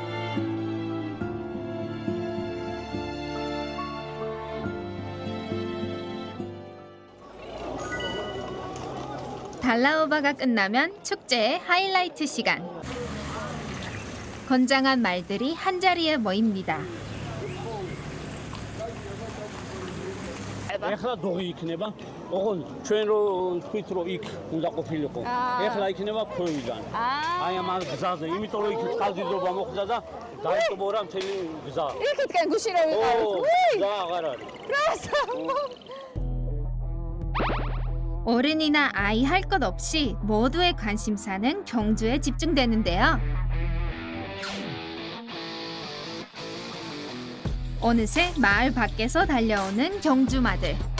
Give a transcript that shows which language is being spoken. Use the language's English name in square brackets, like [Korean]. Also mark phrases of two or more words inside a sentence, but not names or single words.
[Korean] 달라오바가 끝나면 축제의 하이라이트 시간. 건장한 말들이 한자리에 모입니다. [Georgian] ეხლა დოღი იქნება. ოღონ ჩვენ რო თქვით რომ იქ უნდა ყოფილიყო. ეხლა იქნება ქვევიდან. აი ამ გზაზე, იმიტომ რომ იქ წყალდიდობა მოხდა და დაიწყო რა მთელი გზა. იქითკენ გუში რო ვიყავით. გზა აღარ არის. [Korean] 어른이나 아이 할 것 없이 모두의 관심사는 경주에 집중되는데요. 어느새 마을 밖에서 달려오는 경주마들.